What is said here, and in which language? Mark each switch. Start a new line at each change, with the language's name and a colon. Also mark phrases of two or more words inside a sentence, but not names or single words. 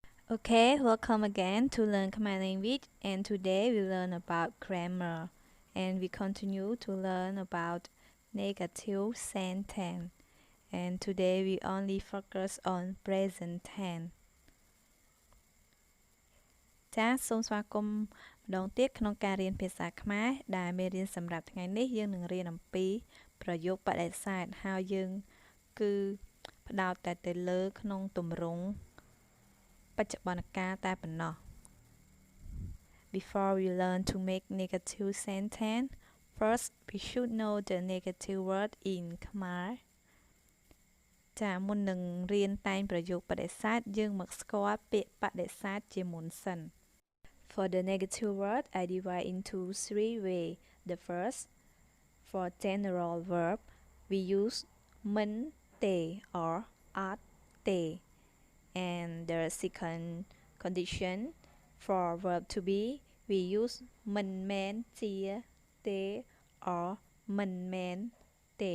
English: Okay, welcome again to Learn Khmer language, and today we learn about grammar, and we continue to learn about negative sentence, and today we only focus on present tense.
Khmer: ចាសសូមស្វាគមន៍ម្ដងទៀតក្នុងការរៀនភាសាខ្មែរដែលមេរៀនសម្រាប់ថ្ងៃនេះយើងនឹងរៀនអំពីប្រយោគបដិសេធហើយយើងគឺផ្ដោតតែទៅលើក្នុងទម្រង់បច្ចុប្បន្នកាលតែប៉ុណ្ណោះ
English: Before we learn to make negative sentence, first we should know the negative word in Khmer.
Khmer: ចាមុននឹងរៀនតែងប្រយោគបដិសេធយើងមកស្គាល់ពាក្យបដិសេធជាមុនសិន
English: For the negative word, I divide into 3 ways. The first, for general verb, we use
Khmer: mình te
English: or
Khmer: at te.
English: And the second condition, for verb to be, we use
Khmer: mình men chia te
English: or
Khmer: mình men te.